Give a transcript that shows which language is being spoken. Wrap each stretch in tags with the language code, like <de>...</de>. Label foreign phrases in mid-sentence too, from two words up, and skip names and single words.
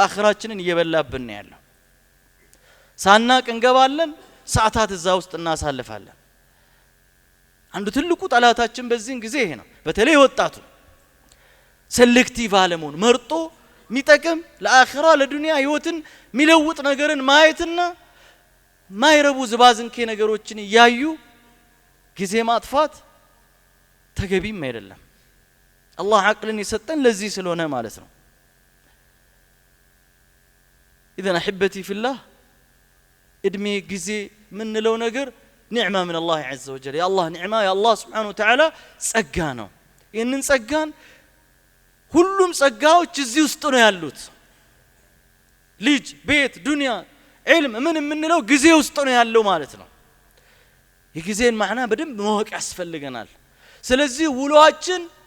<am>አኺራችንን እየበላብን ነው ያለው ሳናቅ እንገባለን ሰዓታት እዛ ውስጥ እናሳልፋለን አንዱ ትልቁ ጠላታችን በዚህን ጊዜ ይሄ ነው በተለይ ወጣቱ ሴሌክቲቭ አለመሆን መርጦ ሚጠቅም ለአኺራ ለዱንያ ህይወትን ሚለውጥ ነገርን ማየትና ማይረቡ ዝባዝንኬ ነገሮችን ያዩ ጊዜ ማጥፋት ተገቢም አይደለም አላህ አቅልን ይሰጠን ለዚህ ስለሆነ ማለት ነው</am> <ar>اذا احبتي في الله</ar> <am>እድሜ ጊዜ ምን ነው ነገር ኒዕማ</am> <ar>من الله عز وجل يا الله</ar> <am>ኒዕማ</am> <ar>يا الله سبحانه وتعالى</ar> <am>ጸጋ ነው ይሄንን ጸጋን ሁሉም ጸጋዎች እዚህ ውስጥ ነው ያሉት ልጅ ቤት ዱንያ ዒልም ምን ነው ጊዜ ውስጥ ነው ያለው ማለት ነው የጊዜን ማዕና በደንብ ማወቅ ያስፈልገናል ስለዚህ ውሎአችን</am>